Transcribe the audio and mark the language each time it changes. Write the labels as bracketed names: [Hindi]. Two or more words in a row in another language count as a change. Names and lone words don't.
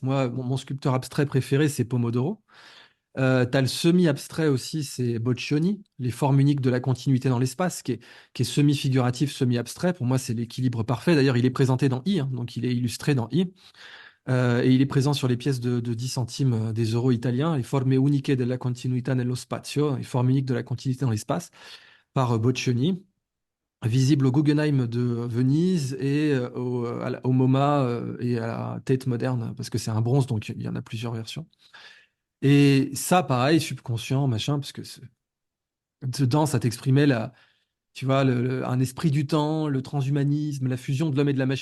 [French] Moi, mon sculpteur abstrait préféré, c'est Pomodoro. Tu as le semi-abstrait aussi, c'est Boccioni, les formes uniques de la continuité dans l'espace, qui est semi-figuratif, semi-abstrait. Pour moi, c'est l'équilibre parfait. D'ailleurs, il est présenté dans I, hein, donc il est illustré dans I. Et il est présent sur les pièces de 10 centimes des euros italiens, les forme uniche della continuità nello spazio, les formes uniques de la continuité dans l'espace, par Boccioni, visible au Guggenheim de Venise et au MoMA et à la Tate moderne, parce que c'est un bronze, donc il y en a plusieurs versions. Et ça, pareil, subconscient, machin, parce que dedans, ça t'exprimait tu vois, un esprit du temps, le transhumanisme, la fusion de l'homme et de la machine.